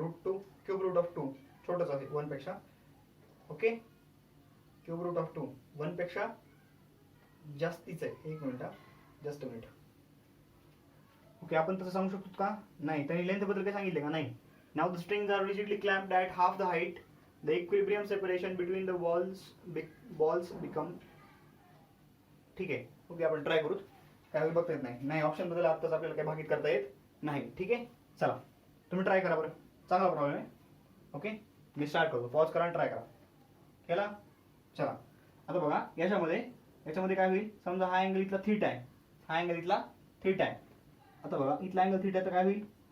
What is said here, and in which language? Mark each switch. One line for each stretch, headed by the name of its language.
Marathi: √2 cube route of 2 छोटंच आहे 1 पेक्षा. Okay, cube route of 2 1 पेक्षा जास्तीच आहे. एक minute, just a minute. Okay, आपण तसं सांगू शकतो का? नाही. त्यांनी लेंथ बद्दल काय सांगितले का?
English: नाही. Now the strings are rigidly clamped at half the height. The equilibrium separation between the balls become.
Marathi: ठीक आहे. ओके, आपण ट्राय करूत. काय बघता येत नाही, ऑप्शन बद्दल आत्ताच आपल्याला काय भागित करता येत नाही. ठीक आहे, चला तुम्ही ट्राय करा बरं, चांगला प्रॉब्लेम आहे. ओके, मी स्टार्ट करतो, पॉज करा आणि ट्राय करा. केला? चला, आता बघा, याच्यामध्ये काय होईल? समजा हा अँगल इथला थीटा आहे, आता बघा, इथला अँगल थीटा, तर काय होईल?